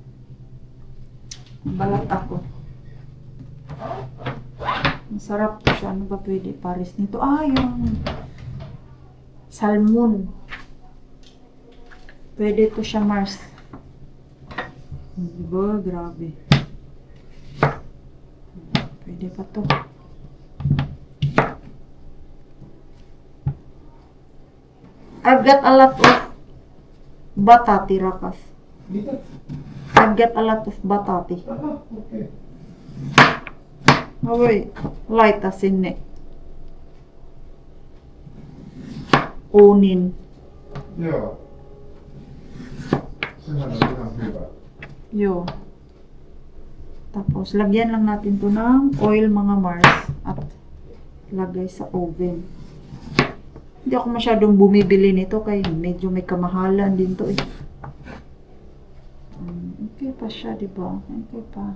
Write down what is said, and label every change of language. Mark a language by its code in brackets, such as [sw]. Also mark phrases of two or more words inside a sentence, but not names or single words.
[tl] Balat ako. Masarap to siya. Ano ba pwede pares nito? Yung salmon. Pwede to siya, Mars. Diba? Grabe. Pwede pa to. [en] I've got a lot of batati, Rakas. [tl] Dito? [en] I've got a lot of batati. Okay. [fi] Oi, laita sinne. Onin. Joo. Sehän on ihan hyvä. Yo. [tl] Tapos, lagyan lang natin to ng oil, mga Mars. At lagay sa oven. Hindi ako masyadong bumibili nito kaya medyo may kamahalan din to eh. Okay pa siya, diba? Okay pa.